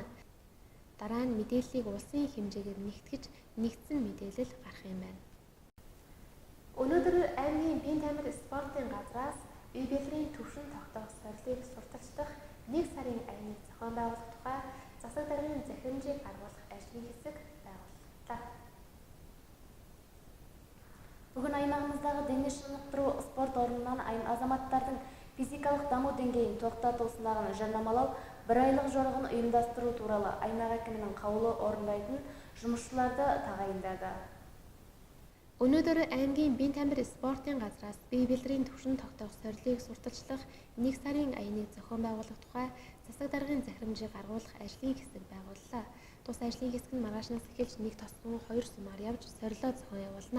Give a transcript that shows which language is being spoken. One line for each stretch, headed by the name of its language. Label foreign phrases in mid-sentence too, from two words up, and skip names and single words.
Mongolian: Дараа нь мэдээллийг улсын хэмжээгээр нэгтгэж нэгдсэн мэдээлэл гарах юм байна. Өнөөдөр аймгийн Бин тамир спортын газраас бие бэлгийн түвшин тогтоох сорилтыг сурталчлах 1 сарын аймаг зохион байгуулах тухай засаг даргын захирамжийг гаргуулах ажлын хэсэг байгууллаа.
Kazakh: Бүгін аймағымыздағы дене шынықтыру спорт орнынан азаматтардың физикалық даму деңгейін тоқтатылысындағын жарнамалау, 1 айлық жорығын ұйымдастыру туралы аймақ әкімінің қаулы орындайтын жұмысшыларды тағайындады.
Mongolian: Өнөөдөр аймгийн биеийн тамир спортын газраас бие бэлтрийн түвшин тогтоох сорилтыг сурталчлах 1 сарын аяныг зохион байгуулах тухай засаг даргын захирамжийг гаргуулах ажлын хэсэг байгууллаа. Тус ажлын хэсэг нь маргаашнаас эхэлж нэг тосгон 2 сумаар явж сорилоо зохион явуулна.